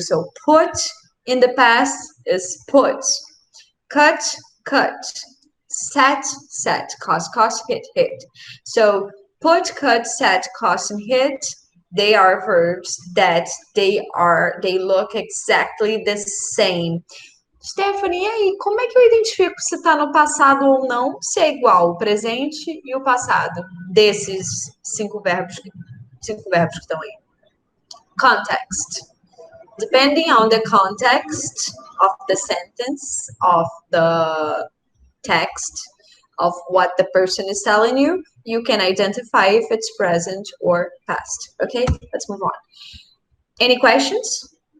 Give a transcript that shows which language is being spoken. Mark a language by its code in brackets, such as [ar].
[en] So put in the past is put. Cut, cut. Set, set. Cost, hit. So put, cut, set, cost, and hit, they are verbs that they look exactly the same. [pt] Stephany, e aí, como é que eu identifico se está no passado ou não, se é igual o presente e o passado desses cinco verbos que estão aí? [en] Context. Depending on the context of the sentence, of the text, of what the person is telling you, you can identify if it's present or past. Okay, let's move on. Any questions?